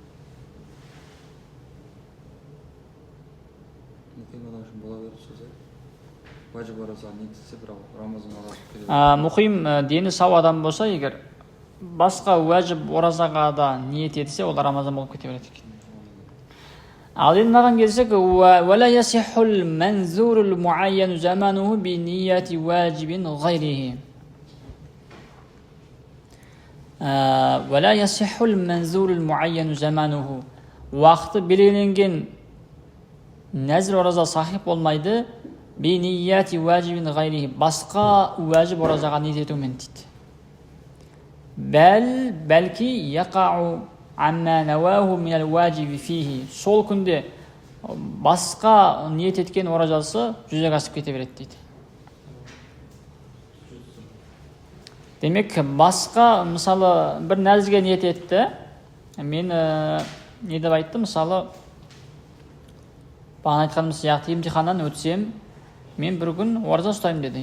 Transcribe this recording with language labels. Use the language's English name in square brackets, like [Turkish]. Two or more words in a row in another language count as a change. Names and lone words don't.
[Kazakh] Мұқим дені сау адам болса, егер басқа уәжіп оразаға да ниет етсе, ол Рамазан болып кете береді екен. Ал енді мынаған келсек, [Arabic] وَلَا يَصِحُّ الْمَنْزُورُ الْمُعَيَّنُ زَمَانُهُ بِنِيَّةِ وَاجِبٍ غَيْرِهِ. وَلَا يَصِحُّ الْمَنْزُورُ الْمُعَيَّنُ زَمَانُهُ. [Kazakh] Уақыты белгіленген нәзір ораза сахип болмайды, [Arabic] بنية واجب غيره, [Kazakh] басқа уәжіп оразаға ниет етумен дейді. [Arabic] بل يقع عما نواه من الواجب فيه. [Kazakh] Сол күнде басқа ниет еткен оразасы жүзеге асып кете береді дейді. Демек, басқа, мысалы, бір нәзірге ниет етті. Мен не деп айтты, мысалы, бағана айтқанымыз сияқты емтиханнан өтсем, мен бір күн ораза ұстаймын деді.